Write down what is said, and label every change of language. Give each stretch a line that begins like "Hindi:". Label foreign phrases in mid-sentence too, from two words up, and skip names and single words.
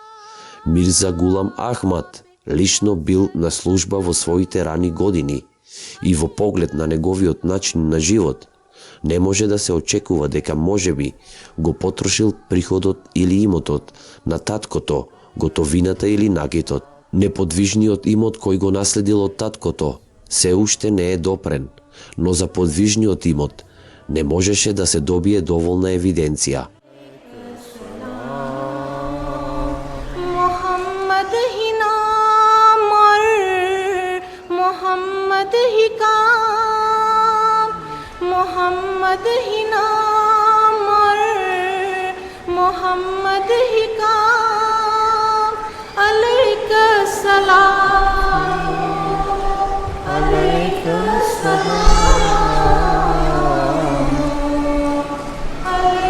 Macedonian: Мирза Гулам Ахмад лично бил на служба во своите рани години и во поглед на неговиот начин на живот не може да се очекува дека можеби го потрошил приходот или имотот на таткото, готовината или накитот. Неподвижниот имот кој го наследил од таткото се уште не е допрен, но за подвижниот имот не можеше да се добие доволна евиденција.
Urdu: محمد ہی نام اور محمد ہی کام، محمد ہی نام اور محمد ہی کام,
Arabic: عليك السلام، عليك السلام,